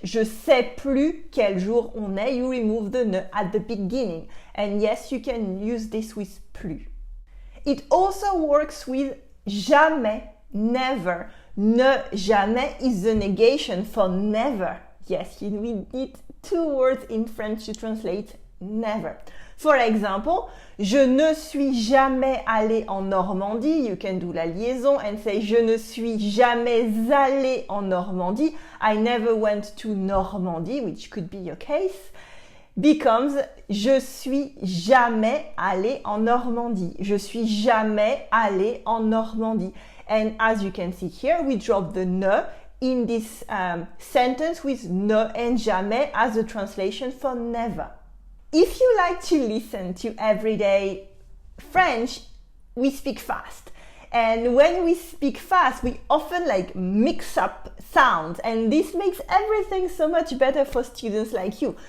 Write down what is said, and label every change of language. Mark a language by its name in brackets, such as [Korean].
[French] Je sais plus quel jour on est. [English] You remove the ne at the beginning. And yes, you can use this with plus. It also works with jamais, never. Ne jamais is the negation for never. Yes, we need two words in French to translate never. For example, [French] je ne suis jamais allé en Normandie. [English] You can do [French] la liaison [English] and say [French] je ne suis jamais allé en Normandie. [English] I never went to Normandie, which could be your case. Becomes [French] je suis jamais allé en Normandie. Je suis jamais allé en Normandie. [English] And as you can see here, we drop the ne in this sentence with ne and jamais as a translation for never. If you like to listen to everyday French, we speak fast. And when we speak fast, we often like mix up sounds, and this makes everything so much better for students like you.